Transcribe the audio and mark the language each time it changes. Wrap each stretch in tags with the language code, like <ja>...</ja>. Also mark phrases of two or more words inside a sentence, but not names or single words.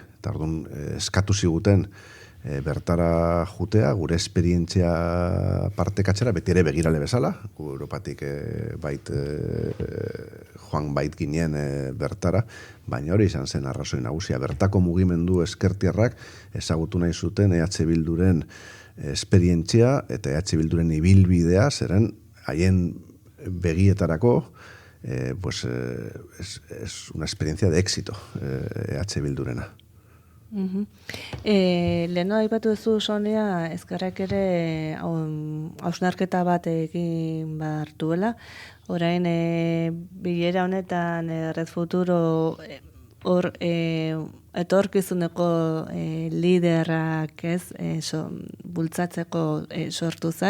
<eu>Eta orduan eskatu ziguten bertara jutea, gure esperientzia partekatzera, beti ere begirale bezala, Europatik joan bait ginen bertara, baina hori izan zen arrazoi nagusia. Bertako mugimendu eskertiarrak ezagutu nahi zuten EH Bilduren esperientzia eta EH Bilduren ibilbidea, zeren haien begietarako</eu> <es>es una experiencia de éxito</es> <eu>EH Bildurena. Leheno aipatu duzu Sonia, ezkerrak ere hausnarketa bat egin behar duela. Orain, bilera honetan Red Futuro hor etorkizuneko liderak bultzatzeko sortu zen.</eu>